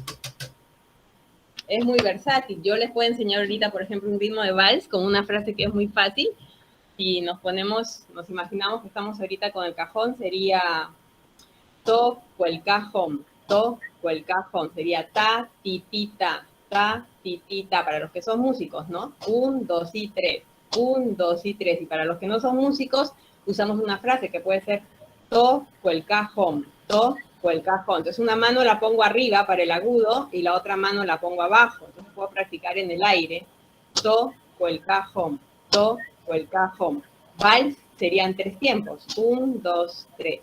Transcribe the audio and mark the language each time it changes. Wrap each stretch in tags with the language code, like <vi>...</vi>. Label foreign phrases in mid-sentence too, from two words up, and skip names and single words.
<es>Es muy versátil. Yo les puedo enseñar ahorita, por ejemplo, un ritmo de vals con una frase que es muy fácil. Si nos imaginamos que estamos ahorita con el cajón, sería toco el cajón, sería ta, ti, ti, ta, para los que son músicos, ¿no? 1, 2 y 3, 1, 2 y 3, y para los que no son músicos, usamos una frase que puede ser toco el cajón, entonces una mano la pongo arriba para el agudo, y la otra mano la pongo abajo, entonces puedo practicar en el aire, toco el cajón, Vals serían 3 tiempos, 1, 2, 3.</es>